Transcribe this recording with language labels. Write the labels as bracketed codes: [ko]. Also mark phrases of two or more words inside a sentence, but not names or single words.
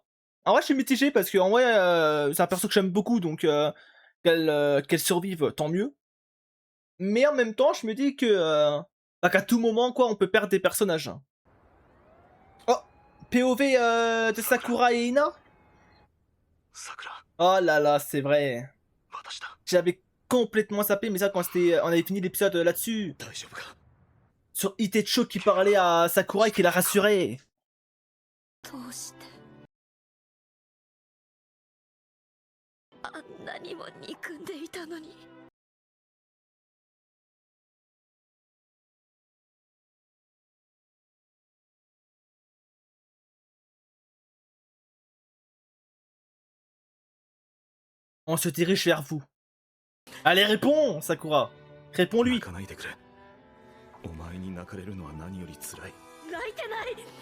[fr] En vrai, je suis mitigé parce que en vrai, c'est un perso que j'aime beaucoup, donc qu'elle survive, tant mieux. Mais en même temps, je me dis que bah, qu'à tout moment, quoi, on peut perdre des personnages. Oh, POV de Sakura et Ina. [ja] さくら [fr] Oh là là, c'est vrai. [ja] 私だ [fr] J'avais complètement zappé, mais ça quand on avait fini l'épisode là-dessus. [ja] 大丈夫か [fr] Sur Itecho qui parlait à Sakura et qui la rassurait. [ja] どうしてあんなにも憎んでいたのに [fr] On se dirige vers vous. Allez, réponds, Sakura. Réponds-lui. [ja] 泣かないでくれお前に泣かれるのは何より辛い泣いてない